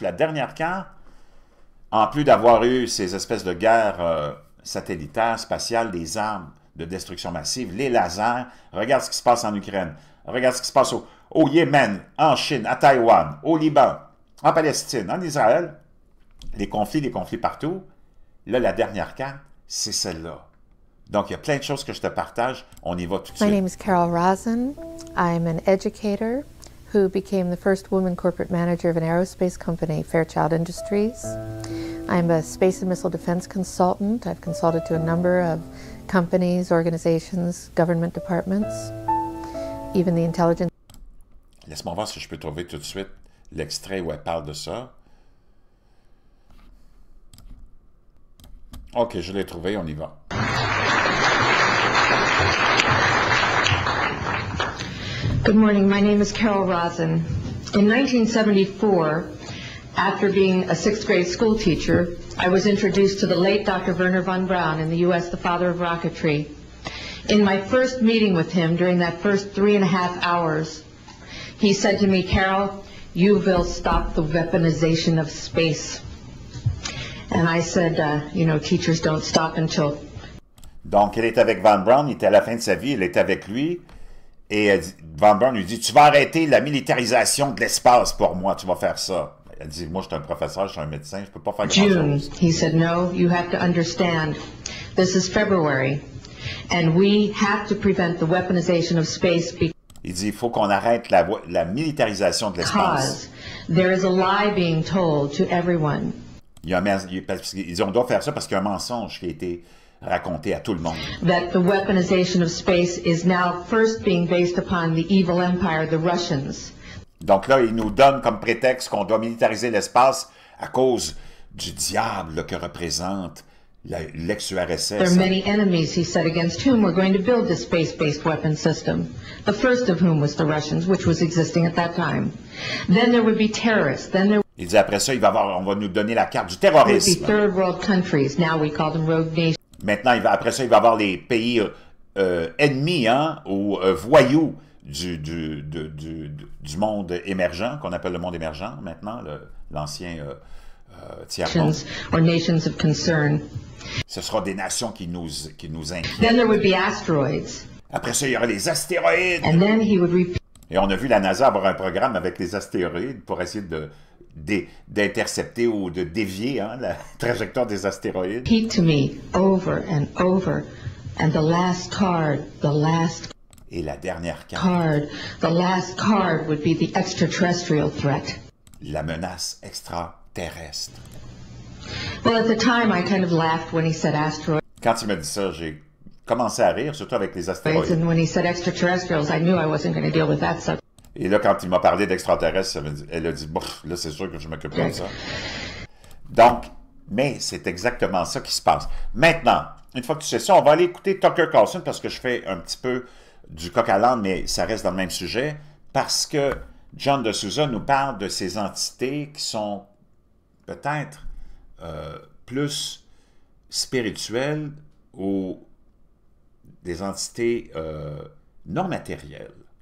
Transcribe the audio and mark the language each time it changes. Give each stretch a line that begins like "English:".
French: La dernière carte, en plus d'avoir eu ces espèces de guerres satellitaires, spatiales, des armes de destruction massive, les lasers, regarde ce qui se passe en Ukraine, regarde ce qui se passe au Yémen, en Chine, à Taïwan, au Liban, en Palestine, en Israël, les conflits partout. Là, la dernière carte, c'est celle-là. Donc, il y a plein de choses que je te partage. On y va tout de suite.
English: My name is Carol Rosen. I'm an educator who became the first woman corporate manager of an aerospace company, Fairchild Industries. I'm a space and missile defense consultant. I've consulted to a number of companies, organizations, government departments, even the intelligence.
French: Laisse-moi voir si je peux trouver tout de suite l'extrait où elle parle de ça. OK, je l'ai trouvé, on y va.
English: Good morning. My name is Carol Rosen. In 1974, after being a sixth grade school teacher, I was introduced to the late Dr. Wernher von Braun in the U.S., the father of rocketry. In my first meeting with him, during that first 3.5 hours, he said to me, Carol, you will stop the weaponization of space. And I said, you know, teachers don't stop until...
French: Donc, elle est avec Von Braun, il était à la fin de sa vie, elle est avec lui, et Von Braun lui dit, tu vas arrêter la militarisation de l'espace pour moi, tu vas faire ça. Elle dit, moi, je suis un professeur, je suis un médecin, je peux pas faire grand-chose.
English: June, he said, no, you have to understand, this is February, and we have to prevent the weaponization of space because
French: il dit, il faut qu'on arrête la militarisation de l'espace.
English: There is a lie being told to everyone.
French: Il dit, on doit faire ça parce qu'il y a un mensonge qui a été raconté à tout le monde.
English: That the weaponization of space is now first being based upon the evil empire, the Russians.
French: Donc là, il nous donne comme prétexte qu'on doit militariser l'espace à cause du diable là, que représente l'ex-URSS.
English: There are many enemies, he said, against whom we're going to build this space-based weapon system. The first of whom was the Russians, which was existing at that time. Then there would be terrorists. Then there
French: il dit après ça, on va nous donner la carte du
English: would be
French: terrorisme.
English: third world countries. Now we call them rogue nations.
French: Maintenant, après ça, il va y avoir les pays ennemis hein, ou voyous du monde émergent, qu'on appelle le monde émergent maintenant, l'ancien tiers-monde.
English: Or nations of concern.
French: Ce sera des nations qui nous inquiètent.
English: Then there would be asteroids.
French: Après ça, il y aura les astéroïdes.
English: And then he would repeat.
French: Et on a vu la NASA avoir un programme avec les astéroïdes pour essayer d'intercepter ou de dévier hein, la trajectoire des astéroïdes.
English: Repeat to me over and over. And the last card,
French: et la dernière
English: card, the last card would be the extraterrestrial threat.
French: La menace extraterrestre.
English: Well, at the time, I kind of laughed when he said asteroids.
French: Quand il m'a dit ça, j'ai commencé à rire, surtout avec les astéroïdes.
English: And when he said extraterrestrials, I knew I wasn't going to deal with that subject.
French: Et là, quand il m'a parlé d'extraterrestres, elle a dit, là, c'est sûr que je m'occupe pas de ça. Donc, mais c'est exactement ça qui se passe. Maintenant, une fois que tu sais ça, on va aller écouter Tucker Carlson parce que je fais un petit peu du coq à l'âne, mais ça reste dans le même sujet, parce que John DeSouza nous parle de ces entités qui sont peut-être plus spirituelles ou des entités non matérielles.